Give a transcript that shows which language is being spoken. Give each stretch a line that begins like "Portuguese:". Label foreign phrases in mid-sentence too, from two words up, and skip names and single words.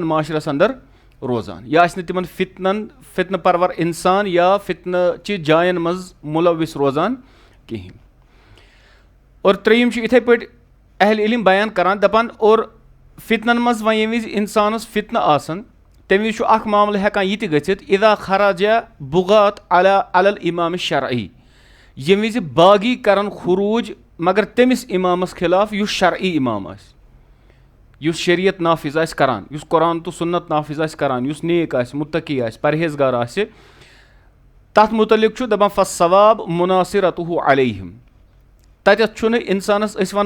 Kashmiri: معاشرَس اندر روزان یہِ آسہِ نہٕ تِمن فتنہٕ پرور اِنسان یا فتنہٕ چہِ جاین منٛز مُلوث روزان کِہیٖنۍ اور ترٛیٚیِم چھُ یِتھَے پٲٹھۍ اہل علم بیان کران دَپان اور فتنن منٛز وۄنۍ ییٚمہِ وِزِ اِنسانَس فتنہٕ آسان تَمہِ وِزِ چھُ اکھ معاملہٕ ہٮ۪کان یہِ تہِ گٔژھِتھ
Arabic: اِذا خرجا بُغات علی الامام الشرعی
Kashmiri: ییٚمہِ وِزِ باغی کرن خروٗج مگر تٔمِس اِمامس خِلاف یُس شرعی اِمام آسہِ یُس شریعت نافِظ آسہِ کران یُس قرآن تہٕ سُنت نافِظ آسہِ کران یُس نیک آسہِ مُتقی آسہِ پرہیزگار آسہِ تتھ مُتعلق چھُ دپان
Arabic: فالصواب مناصرتہ علیہم
Kashmiri: تتٮ۪تھ چھُنہٕ اِنسانس أسۍ ونو